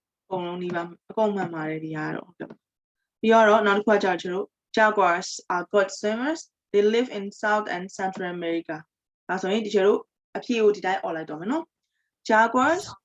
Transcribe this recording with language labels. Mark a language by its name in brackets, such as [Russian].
[Burmese] အကုန်လုံးဒီပါအကုန်မှန်ပါတယ်ဒီကတော့ဟုတ်တယ်ပြီးတော့နောက်တစ်ခုကကြာကျွန်တော် [English] Jaguars are good swimmers. They live in South and Central America. [Burmese] ဒါဆိုရင်ဒီကျတို့အဖြေကိုဒီတိုင်းអော်လိုက်တော့မယ်နော် Jaguars